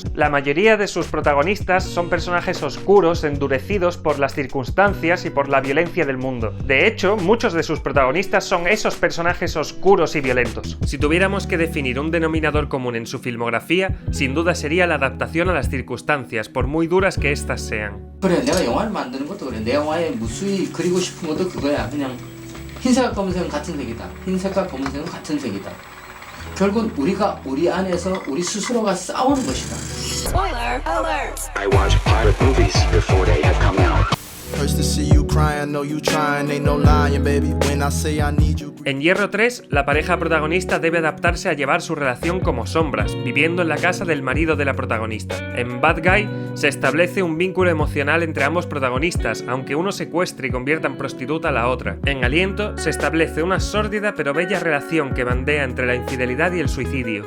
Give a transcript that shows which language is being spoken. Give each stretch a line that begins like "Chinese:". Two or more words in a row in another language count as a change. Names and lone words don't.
Spanish: La mayoría de sus protagonistas son personajes oscuros, endurecidos por las circunstancias y por la violencia del mundo. De hecho, muchos de sus protagonistas son esos personajes oscuros y violentos. Si tuviéramos que definir un denominador común en su filmografía, sin duda sería la adaptación a las circunstancias, por muy duras que éstas sean.
Korean: 그래, 내가 영화를 만드는 것도 그래. 내 영화에 무수히 그리고 싶은 것도 그거야. 그냥 흰색과 검은색은 같은 색이다. 흰색과 검은색은 같은 색이다. 결국 우리가 우리 안에서 우리 스스로가 싸우는 것이다.
English: Spoiler alert! I watch pirate movies before they have come out. Hurts to see you crying, know you trying, ain't no lying, baby. When I say I need you.
Spanish: En Hierro 3, la pareja protagonista debe adaptarse a llevar su relación como sombras, viviendo en la casa del marido de la protagonista. En Bad Guy, se establece un vínculo emocional entre ambos protagonistas, aunque uno secuestre y convierta en prostituta a la otra. En Aliento, se establece una sórdida pero bella relación que bandea entre la infidelidad y el suicidio.